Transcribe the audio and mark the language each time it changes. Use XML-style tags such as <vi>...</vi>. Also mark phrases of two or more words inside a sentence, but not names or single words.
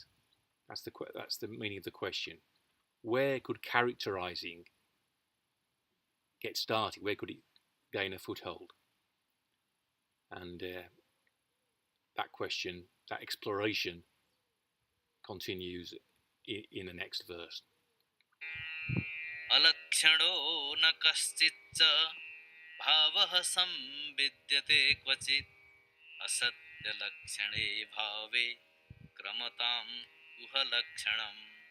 <en>That's the meaning of the question. Where could characterizing get started? Where could it gain a foothold? And that question, that exploration, continues in the next verse.</en> <sa>अलक्षणो न कश्चिद् भावः संविद्यते क्वचित् असत्य् अलक्षणे भावे क्रमतां कुह लक्षणम्.</sa>